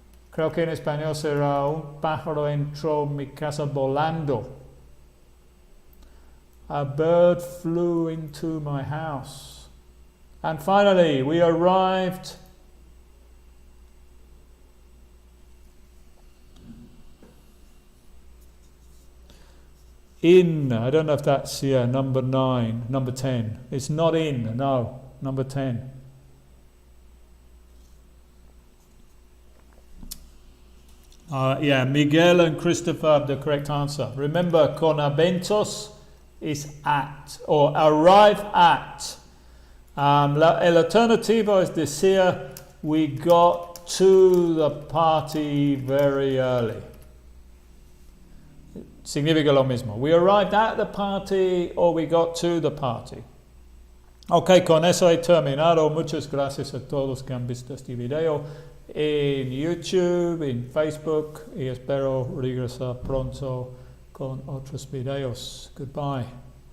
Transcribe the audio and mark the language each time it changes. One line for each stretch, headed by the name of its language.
Spanish: Creo que en español será un pájaro entró en mi casa volando.
English: A bird flew into my house. And finally, we arrived in. I don't know if that's number 9, number 10. It's not in, no, number 10. Yeah, Miguel and Christopher have the correct answer. Remember,
Spanish: con aventos
English: is at or arrive at.
Spanish: El alternativo es decir
English: we got to the party very early.
Spanish: Significa lo mismo.
English: We arrived at the party or we got to the party.
Spanish: Ok, con eso he terminado. Muchas gracias a todos que han visto este video en YouTube, en Facebook y espero regresar pronto con otros videos.
English: Goodbye.